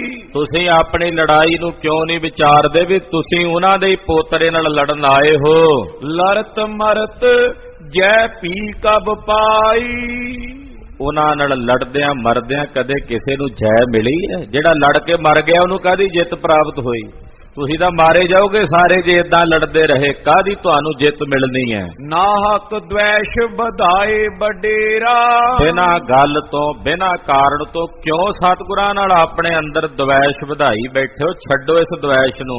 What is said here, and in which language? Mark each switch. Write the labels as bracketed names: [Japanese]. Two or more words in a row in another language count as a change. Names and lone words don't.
[Punjabi] ਤੁਸੀਂ ਆਪਣੀ ਲੜਾਈ ਨੂੰ ਕਿਉਂ ਨਹੀਂ ਵਿਚਾਰਦੇ ਭਈ ਤੁਸੀਂ ਉਨ੍ਹਾਂ ਦੇ ਪੋਤਰੇ ਨਾਲ ਲੜਨ ਆਏ ਹੋ। ਲੜਤ ਮਰਤ ਜੈ ਪੀ ਕਬ ਪਾਈ। ਉਨ੍ਹਾਂ ਨਾਲ ਲੜਦਿਆਂ ਮਰਦਿਆਂ ਕਦੇ ਕਿਸੇ ਨੂੰ ਜੈ ਮਿਲੀ ਹੈ? ਜਿਹੜਾ ਲੜ ਕੇ ਮਰ ਗਿਆ ਉਹਨੂੰ ਕਾਹਦੀ ਜਿੱਤ ਪ੍ਰਾਪਤ ਹੋਈ? ਤੁਸੀਂ ਤਾਂ ਮਾਰੇ ਜਾਓਗੇ ਸਾਰੇ ਜੇ ਇਦਾਂ ਲੜਦੇ ਰਹੇ, ਕਾਹਦੀ ਤੁਹਾਨੂੰ ਜਿੱਤ ਮਿਲਣੀ ਹੈ। ਨਾਹਕ ਦ્વੈਸ਼ ਵਧਾਏ ਵਡੇਰਾ, ਬਿਨਾਂ ਗੱਲ ਤੋਂ ਬਿਨਾਂ ਕਾਰਨ ਤੋਂ ਕਿਉਂ ਸਤਿਗੁਰਾਂ ਨਾਲ ਆਪਣੇ ਅੰਦਰ ਦ્વੈਸ਼ ਵਧਾਈ ਬੈਠੇ ਹੋ? ਛੱਡੋ ਇਸ ਦ્વੈਸ਼ ਨੂੰ।